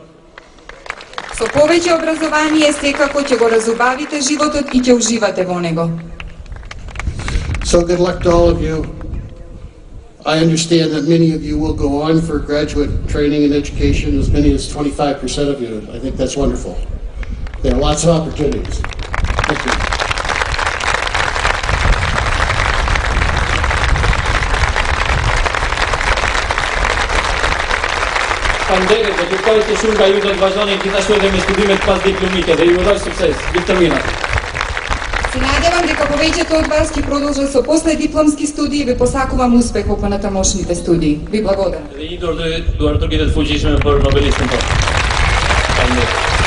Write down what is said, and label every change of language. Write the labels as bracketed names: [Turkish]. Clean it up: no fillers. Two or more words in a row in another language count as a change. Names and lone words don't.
[Macedonian] Со повеќе образование секако ќе го разубавите животот и ќе уживате во него. [English] So good luck to all of you. I understand that many of you will go on for graduate training and education, as many as 25% of you. I think that's wonderful. There are lots of opportunities. Thank you. [Albanian] Faleminderit dhe kërkoj të shumë nga ju do të vazhdoni gjithashtu edhe me studimet pas diplomike dhe ju uroj sukses. Gjithë të mira. [Macedonian] Се надевам дека повеќето од вас ќе продолжат со последипломски студии и ви посакувам успех во понатамошните студии. Ви благодарам. [Albanian] Dhe i duar të fuqishme për Nobelistin tonë. Faleminderit.